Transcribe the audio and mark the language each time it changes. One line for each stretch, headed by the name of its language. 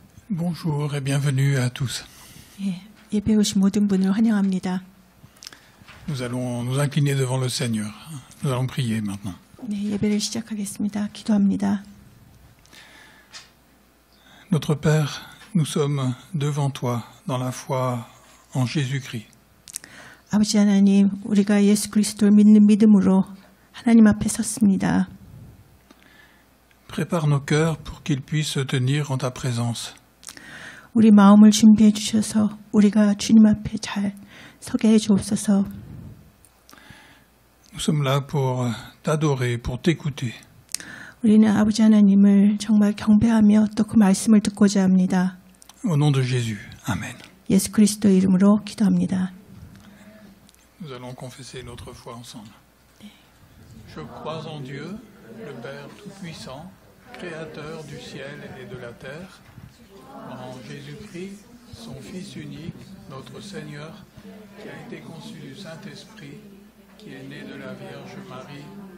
French: Bonjour et bienvenue à tous.
Korean: 예, 예배 오신 모든 분을 환영합니다.
French: Nous allons nous incliner devant le Seigneur. Nous allons prier maintenant.
Korean: 네, 예배를 시작하겠습니다. 기도합니다.
French: Notre Père, nous sommes devant toi dans la foi en Jésus-Christ.
Korean: 아버지 하나님, 우리가 예수 그리스도를 믿는 믿음으로 하나님 앞에 섰습니다.
French: Prépare nos cœurs pour qu'ils puissent se tenir en ta présence.
Korean: 우리 마음을 준비해 주셔서 우리가 주님 앞에 잘 서게 해 주옵소서.
French: Nous sommes là pour t'adorer, pour t'écouter.
Korean: 우리는 아버지 하나님을 정말 경배하며 또 그 말씀을 듣고자 합니다.
French: Au nom de Jésus. Amen.
Korean: 예수 그리스도 이름으로 기도합니다.
French: Nous allons confesser notre foi ensemble. Je crois en Dieu, le Père Tout-Puissant, Créateur du ciel et de la terre, en Jésus-Christ, son Fils unique, notre Seigneur, qui a été conçu du Saint-Esprit, qui est né de la Vierge Marie.